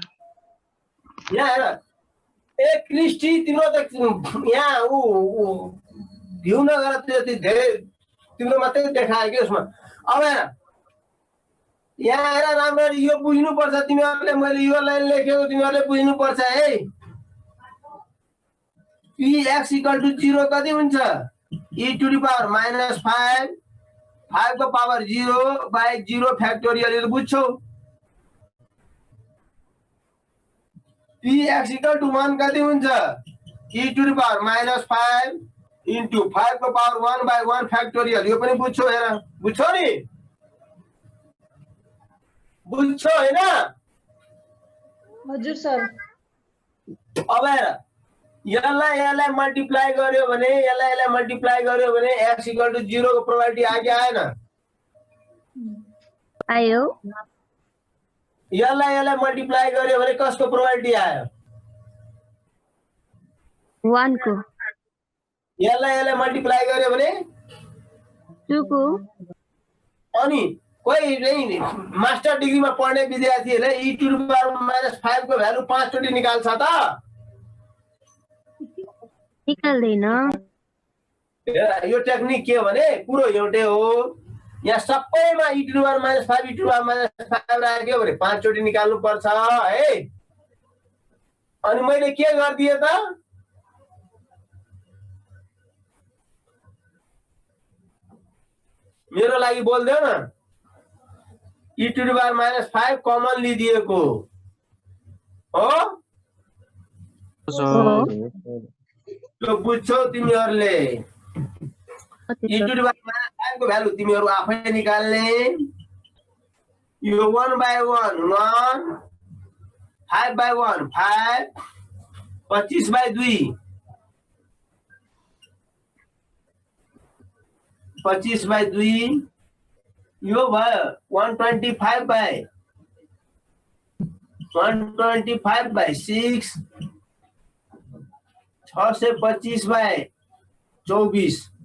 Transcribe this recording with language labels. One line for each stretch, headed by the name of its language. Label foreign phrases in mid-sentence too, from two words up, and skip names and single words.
Nepali: यहाँ हेर, ए क्रिस्टी तिम्रो त यहाँ भ्यू नगर, त्यति धेरै तिम्रो मात्रै देखायो कि उसमा। अब हेर यहाँ हेर राम्ररी, यो बुझ्नुपर्छ तिमीहरूले। मैले यो लाइन लेखेको तिमीहरूले बुझ्नुपर्छ है। px = 0 कति हुन्छ?
English: e to the power -5,
Nepali: 5 को पावर 0 by 0 फ्याक्टोरियल। यो बुझ्छौ? px = 1 कति हुन्छ?
English: e to the power -5 into
Nepali: 5 को पावर 1 by 1 फ्याक्टोरियल। यो पनि बुझ्छौ? हेर, बुझ्छौ नि? बुझ्छौ हैन? हजुर सर। अब हेर, यसलाई मल्टिप्लाई गर्यो भने, यसलाई मल्टिप्लाई गर्यो भने x = 0 को प्रोबेबिलिटी आगे आएन? आयो। यसलाई मल्टिप्लाई गर्यो भने कसको प्रोबेबिलिटी आयो? 1 को। यसलाई मल्टिप्लाई गर्यो भने 2 को। अनि कोही नै मास्टर डिग्रीमा पढ्ने विद्यार्थीहरूले
English: e to the power -5
Nepali: को भ्यालु 5 चोटि निकाल्छ त? निकाल्दैन। यो टेक्निक के हो भने पुरो एउटै हो। यहाँ सबैमा
English: e to the power -5 e to the power -5
Nepali: राख्यो भने 5 चोटि निकाल्नु पर्छ है। अनि मैले के गर्दिए त? मेरो लागि बोल्दैन?
English: e to the power -5
Nepali: कमन लिदिएको हो। यो बुझ्छौ तिमीहरूले?
English: e to the power -5
Nepali: को भ्यालु तिमीहरू आफै निकाल्ने। यो 1 by 1 1, 5 by 1 5, 25 by 2 25 by 2, यो भयो 125 by 6, 625 by 24।